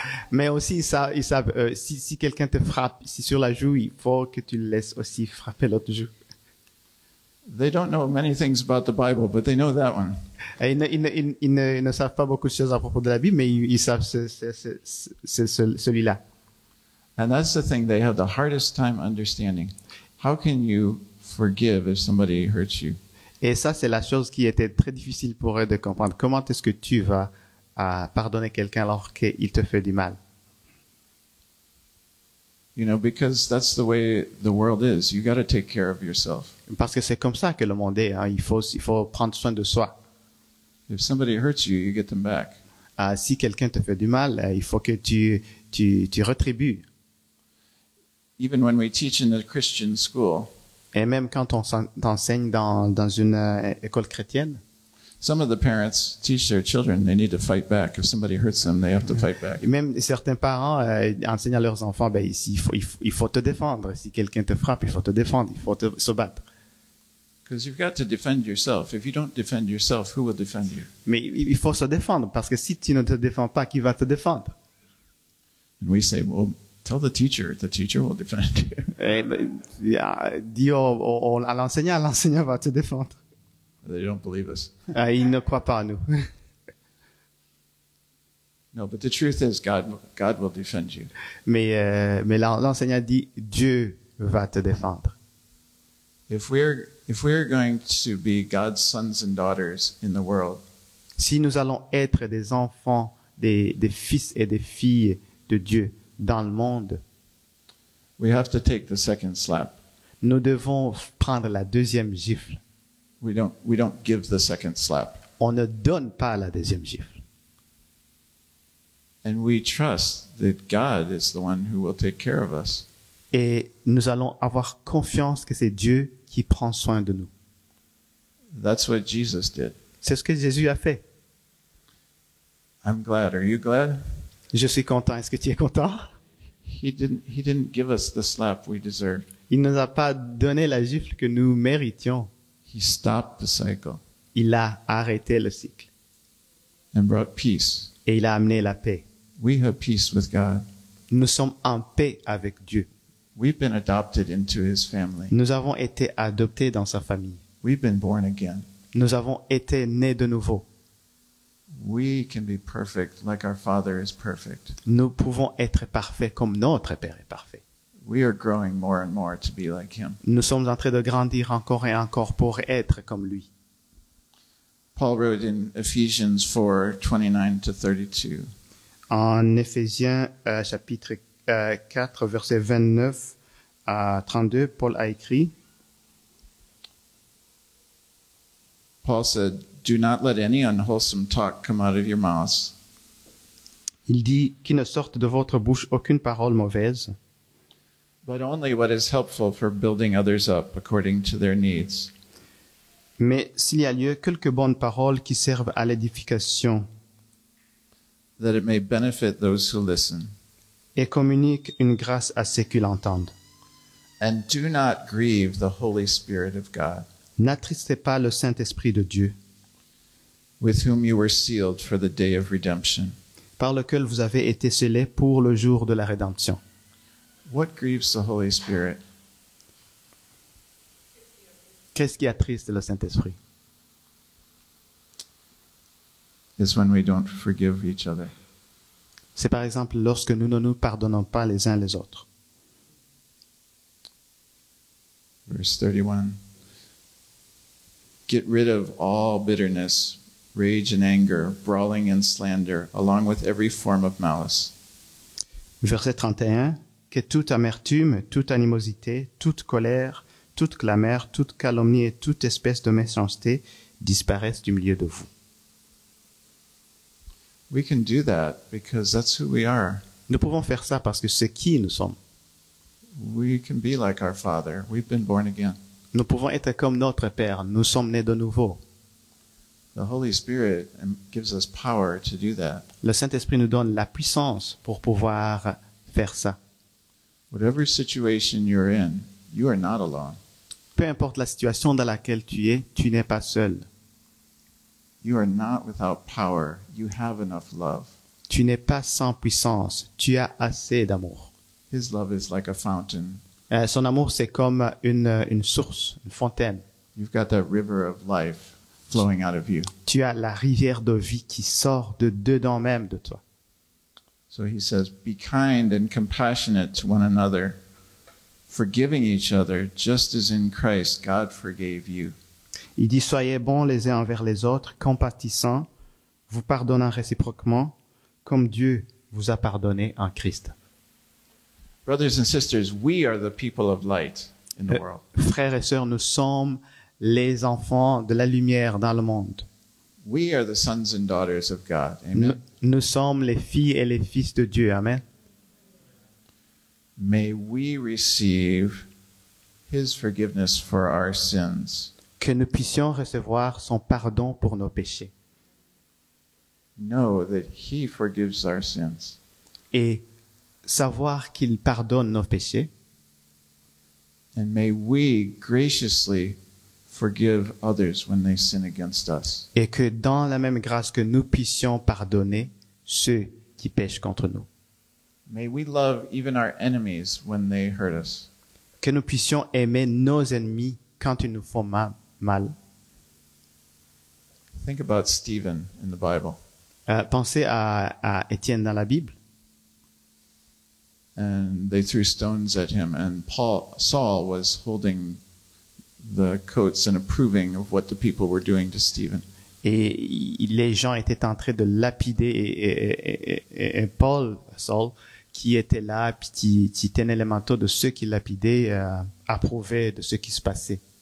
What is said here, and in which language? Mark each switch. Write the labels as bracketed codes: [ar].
[fr] Mais aussi, ils savent, si quelqu'un te frappe ici sur la joue, il faut que tu le laisses aussi frapper l'autre joue. [en] They don't know many things about the Bible, but they know that one. [fr] Ils ne savent pas beaucoup de choses à propos de la Bible, mais ils savent celui-là. [en] And that's the thing they have the hardest time understanding. How can you forgive if somebody hurts you? [fr] Et ça, c'est la chose qui était très difficile pour eux de comprendre. Comment est-ce que tu vas pardonner quelqu'un alors qu'il te fait du mal? [en] You know, because that's the way the world is. You got to take care of yourself. [fr] Parce que c'est comme ça que le monde est. Hein. Il faut prendre soin de soi. [en] If somebody hurts you, you get them back. [fr] Si quelqu'un te fait du mal, il faut que tu retribues. [en] Even when we teach in a Christian school, [fr] et même quand on enseigne dans une école chrétienne, [en] some of the parents teach their children they need to fight back. If somebody hurts them, they have to fight back. [fr] Et même certains parents enseignent à leurs enfants, il faut te défendre. Si quelqu'un te frappe, il faut te défendre, il faut se battre. [en] Because you've got to defend yourself. If you don't defend yourself, who will defend you? [fr] Mais il faut se défendre parce que si tu ne te défends pas, qui va te défendre? [en] And we say, well, tell the teacher will defend you. [fr] Dis à l'enseignant va te défendre. [en] They don't believe us. [fr] Ils ne croient pas à nous. [en] No, but the truth is, God will defend you. [fr] Mais l'enseignant dit, Dieu va te défendre. [en] If we're going to be God's sons and daughters in the world, [fr] si nous allons être des enfants, des fils et des filles de Dieu dans le monde, [en] We have to take the second slap. [fr] Nous devons prendre la deuxième gifle. [en] We don't give the second slap. [fr] On ne donne pas la deuxième gifle. [en] And we trust that God is the one who will take care of us. [fr] Et nous allons avoir confiance que c'est Dieu qui prend soin de nous. [en] That's what Jesus did. [fr] C'est ce que Jésus a fait. [en] I'm glad. Are you glad? [fr] Je suis content. Est-ce que tu es content? [en] He didn't give us the slap we deserved. [fr] Il ne nous a pas donné la gifle que nous méritions. [en] He stopped the cycle [fr] Il a arrêté le cycle. [en] and brought peace. [fr] Et il a amené la paix. [en] We have peace with God. [fr] Nous sommes en paix avec Dieu. [en] We've been adopted into his family. [fr] Nous avons été adoptés dans sa famille. [en] We've been born again. [fr] Nous avons été nés de nouveau. [en] We can be perfect like our Father is perfect. [fr] Nous pouvons être parfaits comme notre Père est parfait. [en] We are growing more and more to be like him. [fr] Nous sommes en train de grandir encore et encore pour être comme lui. [en] Paul wrote in Ephesians 4:29-32. [fr] En Éphésiens chapitre 4, verset 29 à 32, Paul a écrit, [en] Paul said, "Do not let any unwholesome talk come out of your mouths, [fr] il dit, qu'il ne sorte de votre bouche aucune parole mauvaise, [en] but only what is helpful for building others up according to their needs, [fr] mais s'il y a lieu, quelques bonnes paroles qui servent à l'édification [en] that it may benefit those who listen. [fr] et communiquent une grâce à ceux qui l'entendent. [en] And do not grieve the Holy Spirit of God, [fr] N'attristez pas le Saint-Esprit de Dieu, [en] with whom you were sealed for the day of redemption." [fr] par lequel vous avez été scellés pour le jour de la rédemption. [en] What grieves the Holy Spirit? [fr] Qu'est-ce qui attriste le Saint-Esprit? [en] Is when we don't forgive each other. [fr] C'est par exemple lorsque nous ne nous pardonnons pas les uns les autres. [en] Verse 31. Get rid of all bitterness, rage and anger, brawling and slander, along with every form of malice. [fr] Verset 31. Que toute amertume, toute animosité, toute colère, toute clameur, toute calomnie et toute espèce de méchanceté disparaissent du milieu de vous. [en] We can do that because that's who we are. [fr] Nous pouvons faire ça parce que c'est qui nous sommes. [en] We can be like our Father. We've been born again. [fr] Nous pouvons être comme notre Père. Nous sommes nés de nouveau. [en] The Holy Spirit gives us power to do that. [fr] Le Saint-Esprit nous donne la puissance pour pouvoir faire ça. [en] Whatever situation you're in, you are not alone. [fr] Peu importe la situation dans laquelle tu n'es pas seul. [en] You are not without power. You have enough love. [fr] Tu n'es pas sans puissance. Tu as assez d'amour. [en] His love is like a fountain. [fr] Son amour, c'est comme une source, une fontaine. [en] You've got that river of life flowing out of you. [fr] Tu as la rivière de vie qui sort de dedans même de toi. [en] So he says, be kind and compassionate to one another, forgiving each other, just as in Christ God forgave you. [fr] Il dit, soyez bons les uns envers les autres, compatissants, vous pardonnant réciproquement, comme Dieu vous a pardonné en Christ. [en] Brothers and sisters, we are the people of light in the world. [fr] Frères et sœurs, nous sommes les enfants de la lumière dans le monde. [en] We are the sons and daughters of God. Amen. [fr] Nous sommes les filles et les fils de Dieu. Amen. [en] May we receive his forgiveness for our sins. [fr] Que nous puissions recevoir son pardon pour nos péchés. [en] Know that he forgives our sins. [fr] Et savoir qu'il pardonne nos péchés. [en] And may we graciously forgive others when they sin against us. [fr] Et que dans la même grâce que nous puissions pardonner ceux qui pêchent contre nous. [en] May we love even our enemies when they hurt us. [fr] Que nous puissions aimer nos ennemis quand ils nous font mal. [en] Think about Stephen in the Bible. [fr] Pensez à Étienne dans la Bible. [en] And they threw stones at him, and Saul was holding the coats and approving of what the people were doing to Stephen. [fr] Et les gens étaient en train de lapider et Saul qui était là, puis qui tenait les manteaux de ceux qui lapidaient, approuvait de ce qui se passait.